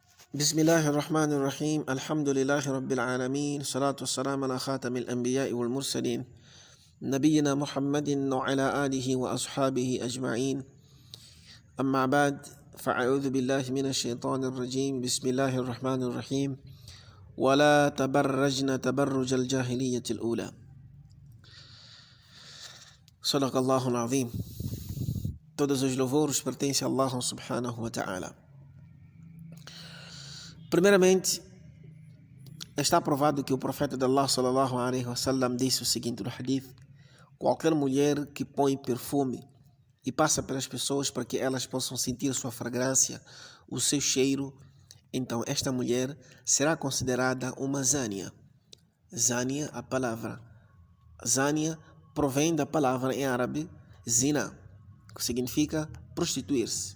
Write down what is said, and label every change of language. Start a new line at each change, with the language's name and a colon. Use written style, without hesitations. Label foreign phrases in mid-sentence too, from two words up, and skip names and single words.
Arabic: بسم الله الرحمن الرحيم الحمد لله رب العالمين الصلاة والسلام على خاتم الأنبياء والمرسلين نبينا محمد وعلى آله وأصحابه أجمعين أما بعد فأعوذ بالله من الشيطان الرجيم بسم الله الرحمن الرحيم ولا تبرجن تبرج الجاهلية الأولى صدق الله العظيم.
Portuguese: Todos os louvores pertencem a Allah
Arabic: سبحانه وتعالى.
Portuguese: Primeiramente, está provado que o profeta de Allah
Arabic: صلى الله عليه وسلم
Portuguese: disse o seguinte no hadith: qualquer mulher que põe perfume e passa pelas pessoas para que elas possam sentir sua fragrância, o seu cheiro, então esta mulher será considerada uma zânia. Zânia, a palavra zânia provém da palavra em árabe zina, que significa prostituir-se.